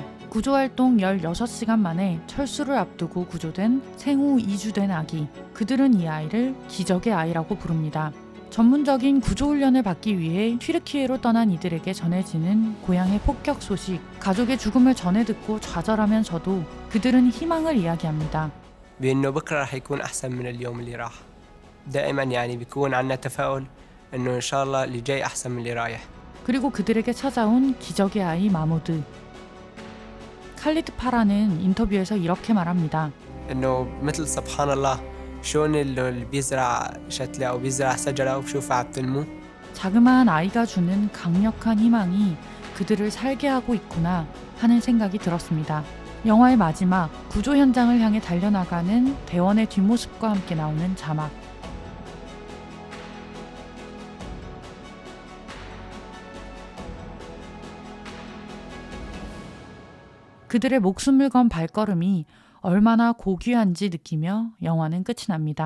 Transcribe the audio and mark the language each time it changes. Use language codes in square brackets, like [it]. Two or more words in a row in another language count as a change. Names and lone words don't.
[ko] 구조활동 16시간 만에 철수를 앞두고 구조된 생후 2주 된 아기. 그들은 이 아이를 기적의 아이라고 부릅니다. 전문적인 구조훈련을 받기 위해 튀르키예로 떠난 이들에게 전해지는 고향의 폭격 소식, 가족의 죽음을 전해 듣고 좌절하면서도 그들은 희망을 이야기합니다. [ar] بأنه بكرة رح يكون أحسن من اليوم اللي راح. دائما يعني بيكون عندنا تفاؤل إنه إن شاء الله اللي جاي أحسن من اللي رايح. [ko] 그리고 그들에게 찾아온 기적의 아이 마무드. 칼리드 파라는 인터뷰에서 이렇게 말합니다. [ar] إنه مثل سبحان الله شلون اللي بيزرع شتلة أو بيزرع شجرة وبشوفها عم تنمو. [ko] 자그마한 아이가 주는 강력한 희망이 그들을 살게 하고 있구나 하는 생각이 들었습니다. 영화의 마지막 구조 현장을 향해 달려나가는 대원의 뒷모습과 함께 나오는 자막. 그들의 목숨을 건 발걸음이 얼마나 고귀한지 느끼며 영화는 끝이 납니다.